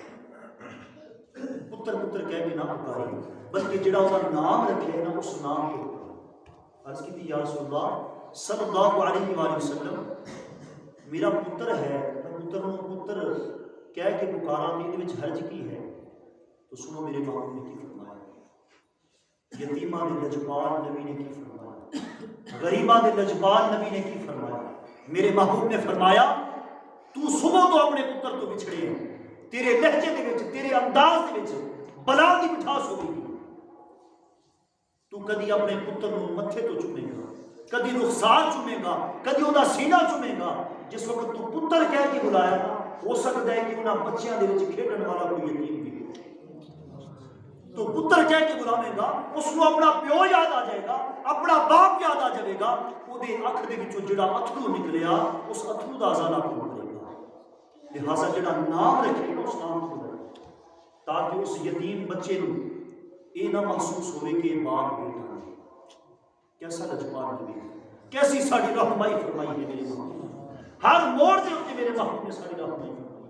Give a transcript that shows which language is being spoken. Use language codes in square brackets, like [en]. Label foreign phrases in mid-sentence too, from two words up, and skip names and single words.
[pa] پتر پتر کہہ کے نہ پکارے، بلکہ جڑا وہ نام رکھے نا اس نام کو عرض کی تھی یا رسول اللہ [ar] صلی اللہ علیہ وآلہ وسلم [pa] میرا پتر ہے، میں پتر کہہ کے پکارا تو یہ حرج کی ہے؟ تو سنو میرے محبوب نے کی فرمایا، یتیماں دے لجپال نبی نے کی فرمایا، غریباں دے لجپال نبی نے کی فرمایا، میرے محبوب نے فرمایا تو صبح تو اپنے پتر تو بچھڑے ہیں، تیرے لہجے دے وچ تیرے انداز دے وچ بلا دی مٹھاس ہو گئی، تو کدی اپنے پتر نو متھے تو چومے گا، کدی رخسار چومے گا، کدی وہ سینہ چومے گا، جس وقت تو پتر کہہ کے بلایا نا ہو سکتا ہے کہ انہاں بچیاں دے وچ کھیڈن والا کوئی یتیم بھی تو پتر کہہ کے بلاوے گا، اس کو اپنا پیو یاد آ جائے گا، اپنا باپ یاد آ جائے گا، وہ دے اکھ دے وچوں جڑا اتھرو نکلیا اس اتھرو دا ازالہ کون کرے گا؟ لہٰذا جڑا نام رکھے اس نام کو رکھے تاکہ اس یتیم بچے نو یہ نہ محسوس ہوئے کہ باپ بیٹا ہے۔ کیسا لجپال نبی ہے، کیسی ساری رہنمائی فرمائی ہے میرے محبوب، ہر موڑ دے اوپر میرے محبوب نے ساری رہنمائی فرمائی۔